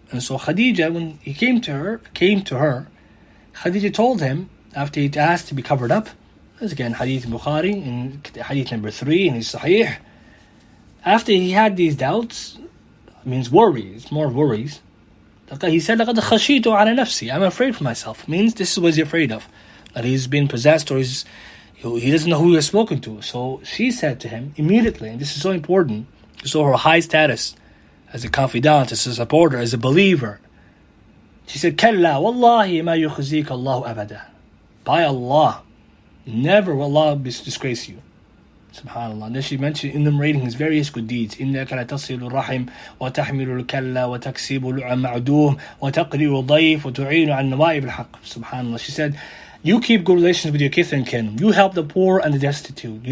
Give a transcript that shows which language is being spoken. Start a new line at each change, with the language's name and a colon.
English: And so Khadijah, when he came to her, Khadijah told him, after he asked to be covered up, this again Hadith Bukhari, in Hadith number 3 in his Sahih, after he had these doubts, means worries, more worries, he said,
Arabic: لَقَدْ خَشِيتُ عَلَى نَفْسِي,
English: I'm afraid for myself. Means this is what he's afraid of, that he's been possessed or he doesn't know who he has spoken to. So she said to him immediately, and this is so important, to show her high status as a confidant, as a supporter, as a believer. She said,
Arabic: كَلَّا وَاللَّهِ مَا يُخْزِيكَ اللَّهُ أَبَدًا.
English: By Allah, never will Allah disgrace you. SubhanAllah. And then she mentioned enumerating his various good deeds.
Arabic: إِنَّكَ لَتَصِلُ الرَّحِمْ وَتَحْمِلُ الْكَلَّ وَتَكْسِبُ الْمَعْدُومِ وَتَقْرِيُ الضَّيْفِ وَتُعِينُ عَنْ نَوَائِبِ الْحَقِّ. SubhanAllah.
English: She said, you keep good relations with your kith and kin. You help the poor and the destitute.